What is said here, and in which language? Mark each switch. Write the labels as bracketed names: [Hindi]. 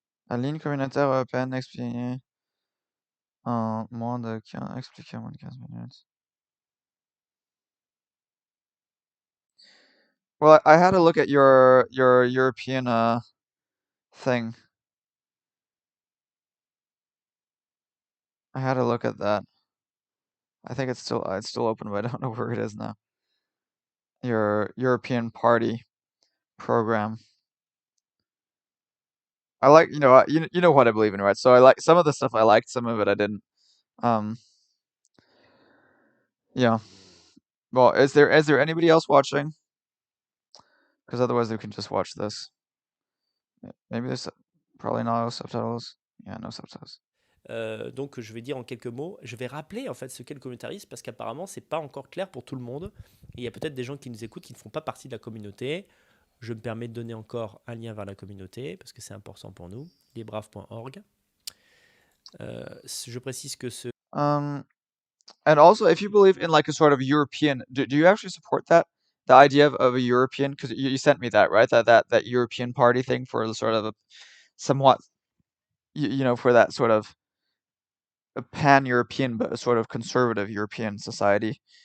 [French] La ligne communautaire européenne expliquée en moins de 15, expliquée en moins de 15 minutes. [English] Well, I had a look at your European thing. I had a look at that. I think it's still open, but I don't know where it is now. Your European Party program. I like, you know what I believe in, right? So I like some of the stuff I liked, some of it I didn't. Yeah. Well, is there anybody else watching? Because otherwise we can just watch this. Maybe there's probably no subtitles. Yeah, no subtitles. [French] Donc je vais dire en quelques mots, je vais rappeler en fait ce qu'est le communautarisme parce qu'apparemment c'est pas encore clair pour tout le monde. Et il y a peut-être des gens qui nous écoutent qui ne font pas partie de la communauté. Je me permets de donner encore un lien vers la communauté parce que c'est important pour nous, lesbraves.org. Je précise que ce... [English] And also, if you believe in like a sort of European, do you actually support that? The idea of a European, because you sent me that, right? That European party thing for the sort of a somewhat, for that sort of a pan-European but a sort of conservative European society.